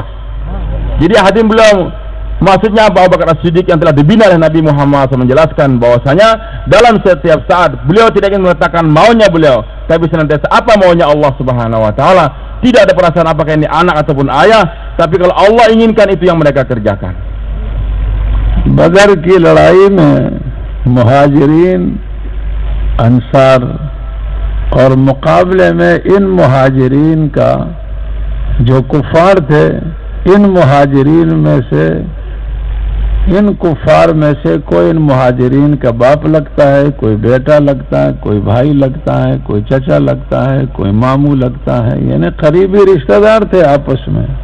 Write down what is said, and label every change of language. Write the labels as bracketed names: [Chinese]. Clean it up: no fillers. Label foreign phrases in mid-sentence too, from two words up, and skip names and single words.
[Indonesian] Jadi hadirin beliau, maksudnya Abu Bakar As-Siddiq yang telah dibina oleh Nabi Muhammad SAW menjelaskan bahwasanya dalam setiap saat beliau tidak ingin meletakkan maunya beliau, tapi senantiasa apa maunya Allah [Arabic] سبحانه وتعالى. [Indonesian] Tidak ada perasaan apakah ini anak ataupun ayah, tapi kalau Allah inginkan itu yang mereka kerjakan. [Hindi] बदर की लड़ाई में मुहाजिरीन, अंसार और मुकाबले में इन मुहाजिरीन का जो कुफार थे, इन मुहाजिरीन में से, इन कुफार में से कोई इन मुहाजिरीन का बाप लगता है, कोई बेटा लगता है, कोई भाई लगता है, कोई चचा लगता है, कोई मामू लगता है, यानी करीबी रिश्तेदार थे आपस में।